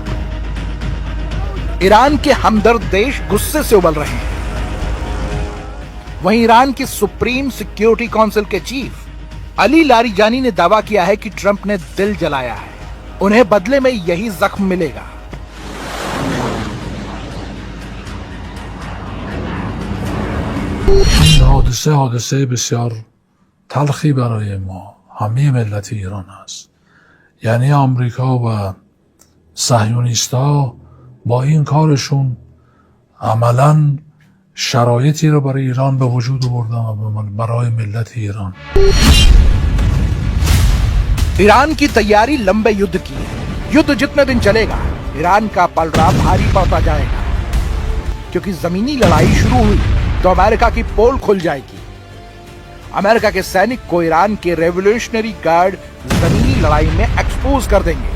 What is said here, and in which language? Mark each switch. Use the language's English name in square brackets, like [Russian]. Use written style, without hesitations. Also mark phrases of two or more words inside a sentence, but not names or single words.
[Hindi] ईरान के हमदर्द देश गुस्से से उबल रहे हैं। वहीं ईरान की सुप्रीम सिक्योरिटी काउंसिल के चीफ अली लारिजानी ने दावा किया है कि ट्रंप ने दिल जलाया है, उन्हें बदले में यही जख्म मिलेगा। [Persian] حادثه بسیار تلخی برای ما همه ملت ایران است. یعنی آمریکا و صهیونیست‌ها با این کارشون عملاً شرایطی رو برای ایران به وجود آوردن برای ملت ایران. [Hindi] ईरान की तैयारी लंबे युद्ध की है। युद्ध जितने दिन चलेगा ईरान का पलड़ा भारी पड़ता जाएगा, क्योंकि जमीनी लड़ाई शुरू हुई तो अमेरिका की पोल खुल जाएगी। अमेरिका के सैनिक को ईरान के रेवोल्यूशनरी गार्ड जमीनी लड़ाई में एक्सपोज कर देंगे।